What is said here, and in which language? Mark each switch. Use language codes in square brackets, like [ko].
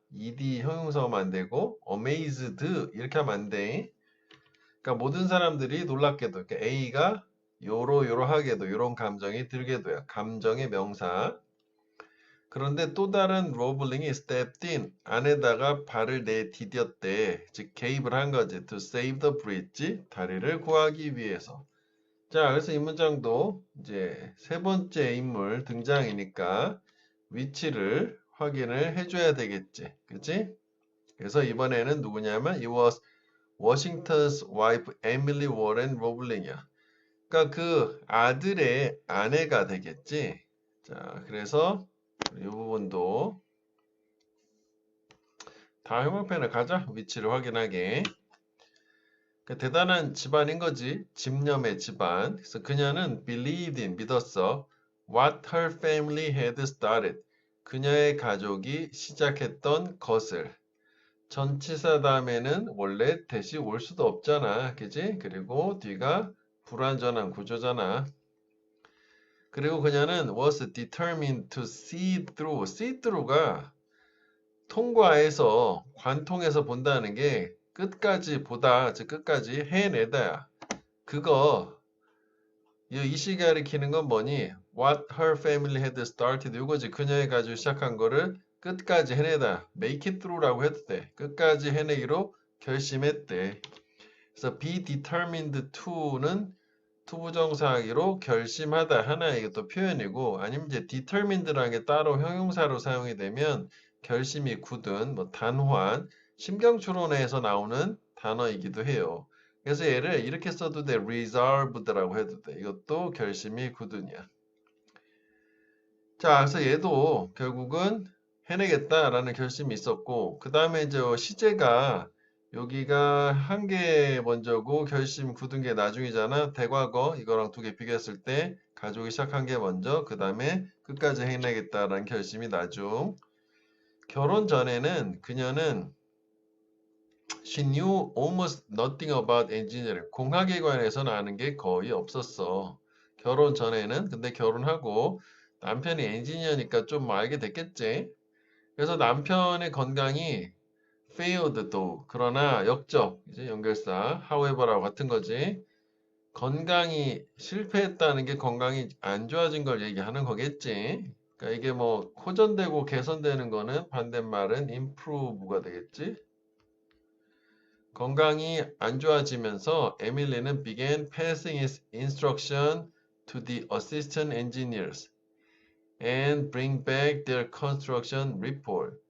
[ko] ed 형용사만 안 되고 amazed 이렇게 하면 안 돼. 그러니까 모든 사람들이 놀랍게도 그러니까 A가 요러하게도 요런 감정이 들게도야. 감정의 명사. 그런데 또 다른 로블링이 [en] stepped in, [ko] 안에다가 발을 내디뎠대. 즉 개입을 한 거지. To save the bridge, 다리를 구하기 위해서. 자, 그래서 이 문장도 이제 세 번째 인물 등장이니까 위치를 확인을 해줘야 되겠지. 그치? 그래서 이번에는 누구냐면 [en] it was Washington's wife Emily Warren Roebling이야. [ko] 그러니까 그 아들의 아내가 되겠지. 자, 그래서 이 부분도 다음 형광펜을 가자. 위치를 확인하게. 그러니까 대단한 집안인 거지. 집념의 집안. 그래서 그녀는 [en] believed in, [ko] 믿었어. [en] What her family had started. [ko] 그녀의 가족이 시작했던 것을. 전치사 다음에는 원래 대시 올 수도 없잖아. 그지? 그리고 뒤가 불완전한 구조잖아. 그리고 그녀는 [en] was determined to see through. [ko] see through가 통과해서 관통해서 본다는 게 끝까지 보다, 즉 끝까지 해내다야. 그거 이 시기 가리키는 건 뭐니? [en] What her family had started [ko] 이거지. 그녀의 가지고 시작한 거를 끝까지 해내다. [en] make it through [ko] 라고 해도 돼. 끝까지 해내기로 결심했대. 그래서 be determined to는 투부정사하기로 결심하다 하나의 이것도 표현이고 아니면 이제 determined라는 게 따로 형용사로 사용이 되면 결심이 굳은 뭐 단호한 심경추론에서 나오는 단어이기도 해요. 그래서 얘를 이렇게 써도 돼. resolved라고 해도 돼. 이것도 결심이 굳은이야. 자, 그래서 얘도 결국은 해내겠다라는 결심이 있었고 그 다음에 이제 시제가 여기가 한 개 먼저고 결심 굳은 게 나중이잖아. 대과거 이거랑 두 개 비교했을 때 가족이 시작한 게 먼저 그 다음에 끝까지 해내겠다라는 결심이 나중. 결혼 전에는 그녀는 [en] She knew almost nothing about engineering. [ko] 공학에 관해서는 아는 게 거의 없었어. 결혼 전에는. 근데 결혼하고 남편이 엔지니어니까 좀 알게 됐겠지. 그래서 남편의 건강이 failed도 그러나 역적 이제 연결사 however하고 같은 거지. 건강이 실패했다는 게 건강이 안 좋아진 걸 얘기하는 거겠지. 그러니까 이게 뭐 호전되고 개선되는 거는 반대말은 improve가 되겠지. 건강이 안 좋아지면서 에밀리는 [en] began passing his instruction to the assistant engineers and bring back their construction report.